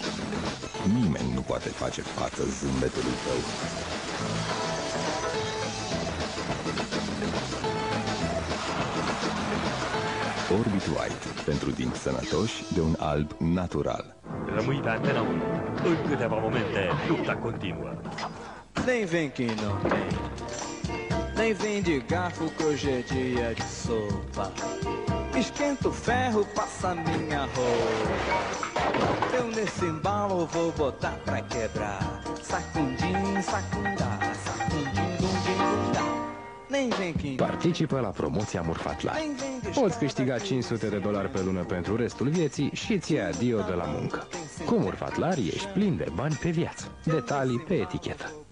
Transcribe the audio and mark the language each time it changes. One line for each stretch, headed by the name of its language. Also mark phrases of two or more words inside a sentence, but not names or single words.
Romanian: Nimeni nu poate face față zâmbetului tău. Orbit White, pentru dinți sănătoși de un alb natural. Rămâi pe Antena 1. În câteva momente, lupta continuă.
Portuguese: Nem vem que não tem, nem vem de garfo que hoje é dia de sopa. Esquenta o ferro, passa minha roupa. Eu nesse embalo vou botar pra quebrar. Sacundim, sacundá, sacundim, dundim, dundá.
Romanian: Participă la promoția Murfatlar. Poți câștiga $500 pe lună pentru restul vieții și îți iei adio de la muncă. Cu Murfatlar ești plin de bani pe viață. Detalii pe etichetă.